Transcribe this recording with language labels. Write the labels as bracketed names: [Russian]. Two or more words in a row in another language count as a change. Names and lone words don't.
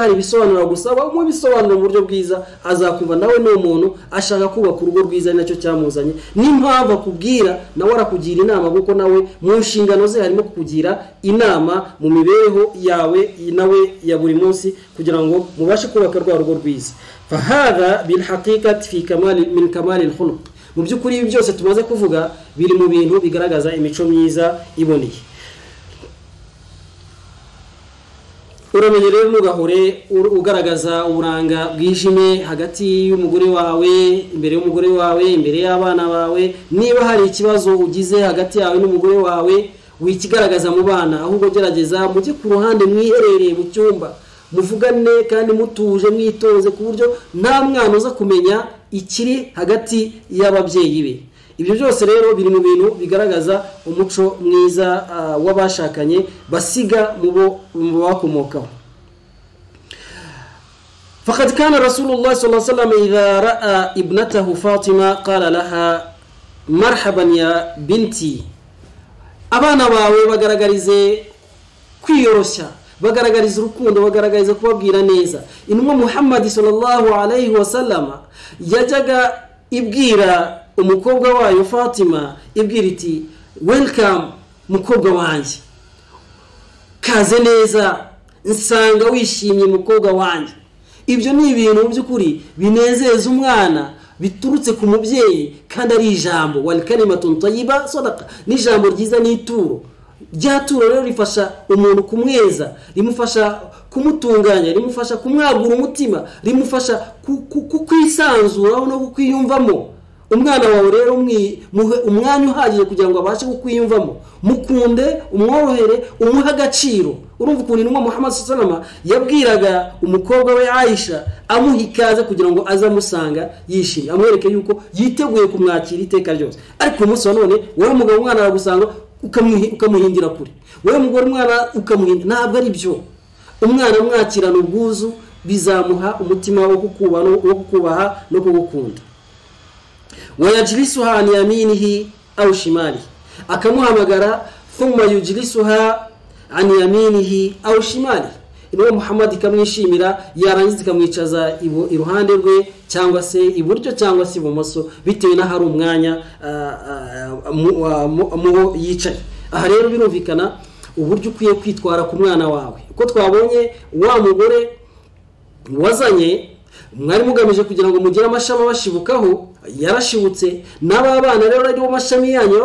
[Kinyarwanda] hari ibisobanuro gusaba mu bisobanuro mu buryo bwiza azakumva nawe no umuntu ashaka kubaka urugo rwiza nacyo cyamuzanye n'impamvu akubwira nawe arakugira inama kuko nawe mu nshingano ze harimo kukugira inama mu mibereho yawe nawe ya buri munsi kugira ngo mubashe kubaka rwa rugo rwiza [Arabic] فهذا بالحقيقة في من كمال الخلق [Kinyarwanda] mu byukuri ibi byose tumaze kuvuga biri mu bintu bigaragaza imico myiza iboneye uramenye rero nugahore ugaragaza uburanga bwijime hagati y'umugore wawe imbere y'umugore wawe imbere y'abana bawe niba hari ikibazo ugize hagati yawe n'umugore wawe wikigaragaza mu bana ahubwo gerageza mujye ku ruhande mwiherereye mu cyumba muvugane kandi mutuje mwitoze ku buryo nta mwana uza kumenya ikiri hagati y'ababyeyi be ibyo byose rero biri mu bintu bigaragaza umuco mwiza w'abashakanye basiga mu bakomokaho [Arabic] فقد كان رسول الله صلى الله عليه وسلم إذا رأى ابنته فاطمة قال لها مرحبا يا بنتي [Kinyarwanda] abana bawe bagaragarize kwiyoroshya bagaragariza urukundo bagaragariza kubabwira neza intumwa Muhammad [Arabic] صلى الله عليه وسلم [Kinyarwanda] yajyaga ibwira umukobwa wayo Fatima ibwira iti welcome mukobwa wanjye kaze neza nsanga wishimye mukobwa wanjye ibyo ni ibintu by'ukuri binezeza umwana biturutse ku mubyeyi kandi ari ijambo [Arabic] والكلمة طيبة صدقة [Kinyarwanda] ni ijambo ryiza n'ituro ryaturo rero rifasha umuntu kumweza rimufasha kumutunganya rimufasha kumwagura umutima rimufasha kukwisanzura no kukwiyumvamo umwana wawe rero muhe umwanya uhagije kugira ngo abashe kukwiyumvamo mukunde umworohere umuha agaciro urumva ukuntu intumwa Muhammad [Arabic] صلى الله عليه وسلم [Kinyarwanda] yabwiraga umukobwa we Aisha amuhikaza kugira ngo azamusanga yishimye amwereke yuko yiteguye kumwakira iteka ryose ariko umunsi wa none wowe mugabo umwana aragusanga ukamuhindira kure wowe mugore umwana ukamuhindira ntabwo ari byo umwana mwakirana ubwuzu bizamuha umutima wo kukubaha no kugukunda [Arabic] ويجلسها عن يمينه أو شماله [Kinyarwanda] akamuhamagara [Arabic] ثم يجلسها عن يمينه أو شماله [Kinyarwanda] inwe Muhammad kamwishimira yarangiza kamwicaza iruhande rwe cyangwa se iburyo cyangwa se ibumoso bitewe na hari umwanya mu yicaye aha rero birumvikana uburyo ukwiye kwitwara ku mwana wawe uko twabonye wa mugore wazanye mwari mugamije kugira ngo mugire amashami bashibukaho yarashibutse n'abana rero ari bo mashami yanyu